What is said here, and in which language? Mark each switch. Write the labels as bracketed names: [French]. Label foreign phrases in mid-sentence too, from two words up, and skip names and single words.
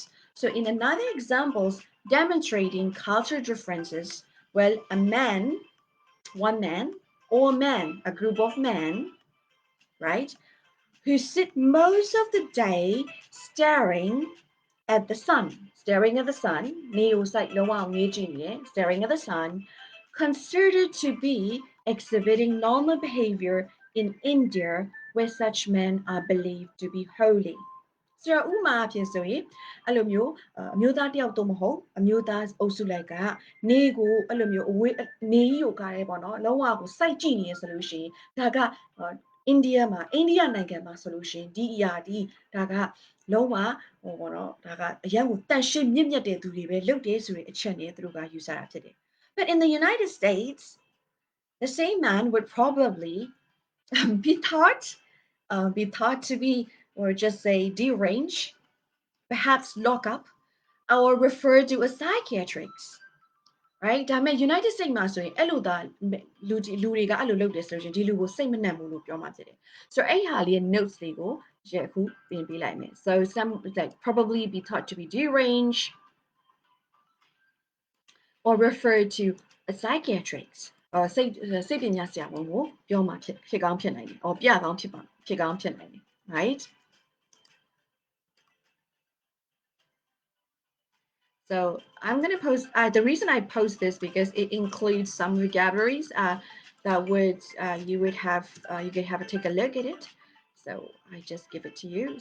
[English] So in another examples demonstrating cultural differences, well, a man, one man, or man, a group of men, right, who sit most of the day staring at the sun, staring at the sun, staring at the sun, considered to be exhibiting normal behavior in India, where such men are believed to be holy. [Burmese] ဆိုတော့ဥမာအဖြစ်ဆိုရင်အဲ့လိုမျိုးအမျိုးသားတယောက်တော့မဟုတ်အမျိုးသားအုပ်စုလိုက်ကနေကိုအဲ့လို မျိုးအဝေးနေကြီးကိုကားရဲပေါ့နော်လုံးဝကိုစိုက်ကြည့်နေရဆိုလို့ရှိရင်ဒါကအိန္ဒိယနိုင်ငံမှာဆိုလို့ရှိရင်ဒီအရာဒီဒါကလုံးဝဟိုပေါ့နော်ဒါကအရင်ကိုတန်ရှင်းမြင့်မြတ်တဲ့သူတွေပဲလုပ်တယ်ဆိုတဲ့အချက်နဲ့သူတို့ကယူဆတာဖြစ်တယ် [English] But in the United States the same man would probably be thought to be, or just say deranged, perhaps lock up, or refer to a psychiatrist. [Burmese] Right ဒါပေမဲ့ United States မှာဆိုရင်အဲ့လိုသာလူတွေကအဲ့လိုလုပ်တယ်ဆိုရင်ဒီလူကိုစိတ်မနှံ့ဘူးလို့ပြောမှဖြစ်တယ်ဆိုတော့အဲ့ဟာလေးရဲ့ notes တွေကိုအခုပြင်ပေးလိုက်မယ် [English] so some like probably be thought to be deranged or refer to a psychiatrist [Burmese] စိတ်ပညာဆရာဝန်ကိုပြောမှဖြစ်ကောင်းဖြစ်နိုင်တယ် [English] or [Burmese] ပြကောင်းဖြစ်ကောင်းဖြစ်နိုင်တယ် [English] right So I'm going to post, the reason I post this because it includes some vocabularies that would, you could have a take a look at it. So I just give it to you.